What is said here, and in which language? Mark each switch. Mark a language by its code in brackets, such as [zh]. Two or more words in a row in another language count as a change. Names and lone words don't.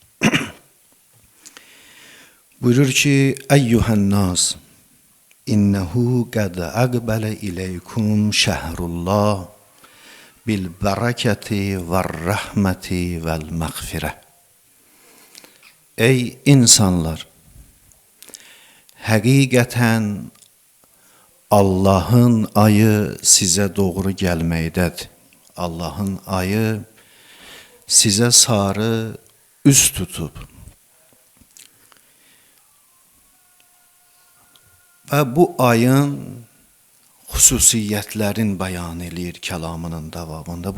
[az] Buyurur ki, [ar] أيها الناس، إنه قد أقبل إليكم شهر الله بالبركة والرحمة والمغفرة. [az] Ey insanlar! Həqiqətən Allah'ın ayı sizə doğru gəlməkdədir. Allah'ın ayı sizə sarı üst tutub. Və bu ayın xüsusiyyətlərin bəyan edir kəlamının davamında.